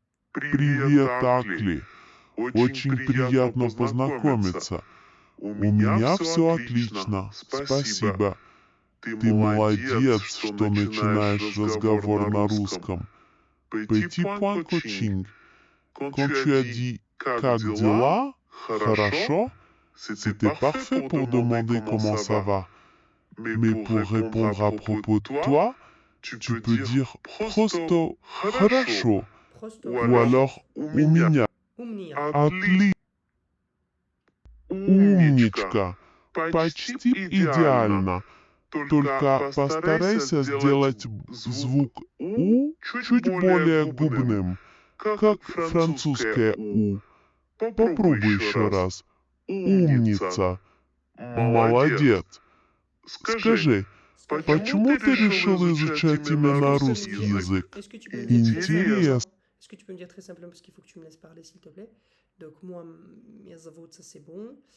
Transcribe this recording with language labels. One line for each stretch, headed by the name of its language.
Russian: Привет, Акли. Очень приятно познакомиться. У меня все отлично. Спасибо. Ты молодец, что начинаешь разговор на русском.
French: Petit point coaching. Quand tu as dit
Russian: как дела, хорошо,
French: c'était parfait pour demander comment ça va. Mais pour répondre à propos de toi, tu peux dire
Russian: просто хорошо. Prosto.
French: Ou alors
Russian: у меня Умния. умничка. Почти идеально. Только постарайся сделать звук «у» чуть более губным, как французское «у». Попробуй еще раз. Умница. Молодец. Скажи, почему ты решил изучать именно русский язык?
French: Est-ce que tu peux me dire très
Russian: Интересно.
French: simplement- Est-ce que tu peux me dire très simplement, parce qu'il faut que tu me laisses parler, s'il te plaît. Donc, moi,
Russian: меня зовут,
French: ça c'est bon.